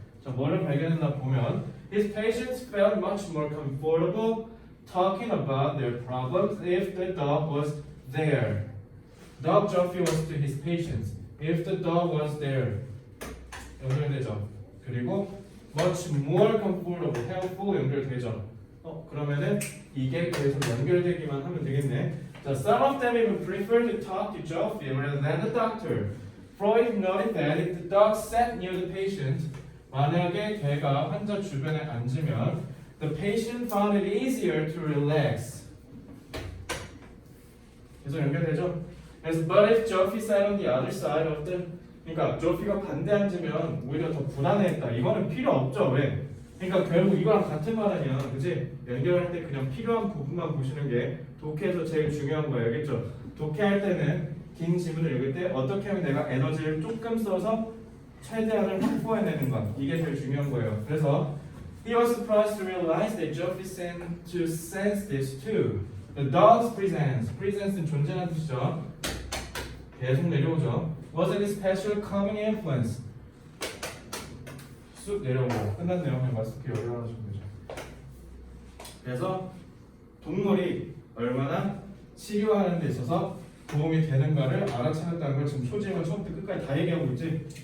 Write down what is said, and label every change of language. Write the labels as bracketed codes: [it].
[ko] 자, 뭐를 발견했나 보면 [en] his patients felt much more comfortable talking about their problems if the dog was there. Dog Joffrey was to his patients if the dog was there. [ko] 연결되죠. 그리고 [en] much more comfortable, helpful [ko] 연결되죠. 그러면은 이게 계속 연결되기만 하면 되겠네. [en] 자, some of them even prefer to talk to Joffrey rather than the doctor. Freud noted that if the dog sat near the patient, [ko] 만약에 개가 환자 주변에 앉으면 [en] the patient found it easier to relax. [ko] 계속 연결되죠? 그래서 [en] but if Joffrey sat on the other side of the [ko] 그러니까 조피가 반대 앉으면 오히려 더 불안해했다. 이거는 필요 없죠. 왜? 그러니까 결국 이거랑 같은 말 아니야. 그치? 연결할 때 그냥 필요한 부분만 보시는 게 독해에서 제일 중요한 거예요. 알겠죠? 독해할 때는 긴 지문을 읽을 때 어떻게 하면 내가 에너지를 조금 써서 최대한을 확보해내는 것. 이게 제일 중요한 거예요. 그래서 [en] He was surprised to realize that Geoffrey seemed to sense this too. The dog's presence는 [ko] 존재하는 뜻이죠. 계속 내려오죠. [en] Was it a special calming influence? [ko] 쑥 내려오고 끝났네요. 그냥 마스크 열어주시면 되죠. 그래서 동물이 얼마나 치료하는 데 있어서 도움이 되는가를 알아차렸다는 걸 지금 초지만 처음부터 끝까지 다 얘기하고 있지.